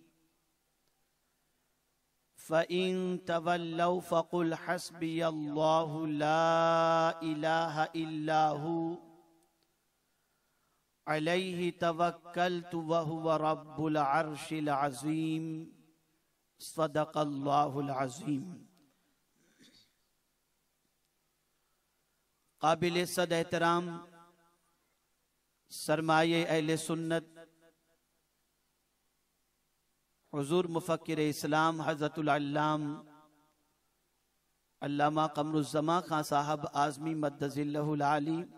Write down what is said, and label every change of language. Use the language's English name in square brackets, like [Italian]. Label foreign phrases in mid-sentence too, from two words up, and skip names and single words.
[Arabic] فإن تولوا فقل حسبي الله لا إله إلا هو عليه توكلت وهو رب العرش العظيم صدق الله العظيم. [Urdu] قابل صد احترام سرمایۂ اہل سنت حضور مفکر اسلام حضرت العلام علامہ قمر الزماں خاں صاحب اعظمی مدظلہ العالی,